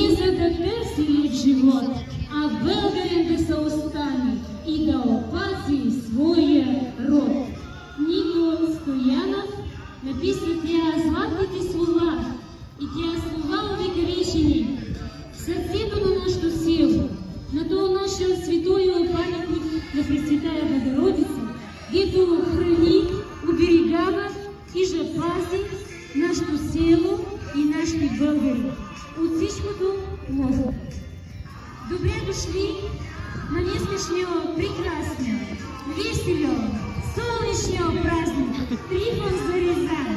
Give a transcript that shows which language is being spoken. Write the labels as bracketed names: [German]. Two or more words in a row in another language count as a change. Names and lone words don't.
[Bulgarian] да търси в живот, а българин да се остане и да опази своя род. Нико Стоянов написа тя златните слова и тя слова увековечени в сърцето на нашето село, на то наше святое паметник на Пресвятая Богородица, дето храни, оберегава и же пази нашето село и нашите българи от всичкото лошо. Добре дошли на днескашния прекрасния, веселия, солнечния празник Трифон Зарезан.